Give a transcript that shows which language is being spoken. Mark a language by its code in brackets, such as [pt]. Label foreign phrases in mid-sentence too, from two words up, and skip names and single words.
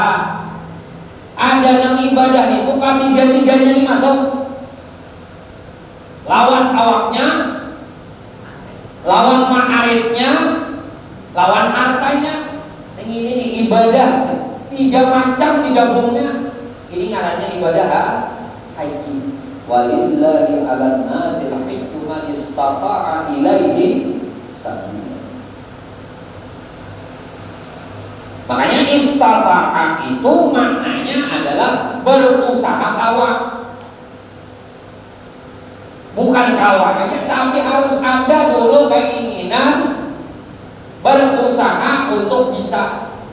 [bjn] Ada yang ibadah itu ketiga-tiganya dimasuk. lawan awaknya, lawan ma'aritnya, lawan hartanya. Ini nih ibadah 3 macam digabungnya. Ini ngarannya ibadah haji. [ar] Walillahi 'alan nasi hajju man istata'a ilaihi sabila. [bjn] Makanya istata'a itu maknanya adalah berusaha kawat. Bukan kawat aja, tapi harus ada dulu keinginan berusaha untuk bisa.